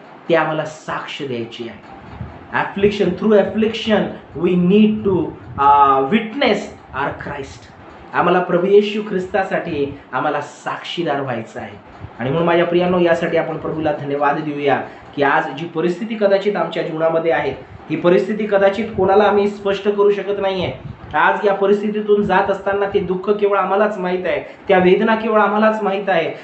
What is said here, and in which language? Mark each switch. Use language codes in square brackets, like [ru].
[mr] ते आम्हाला साक्ष द्यायची आहे. [en] through affliction we need to witness our Christ. [mr] आम्हाला प्रभू येशू ख्रिस्तासाठी आम्हाला साक्षीदार व्हायचं आहे. आणि म्हणून माझ्या प्रियांनो, यासाठी आपण प्रभूला धन्यवाद देऊया की आज जी परिस्थिती कदाचित आमच्या जीवनामध्ये आहे, ही परिस्थिती कदाचित कोणाला आम्ही स्पष्ट करू शकत नाहीये. आज या परिस्थितीतून जात असताना ते दुःख केवळ आम्हालाच माहीत आहे, त्या वेदना केवळ आम्हालाच माहीत आहे.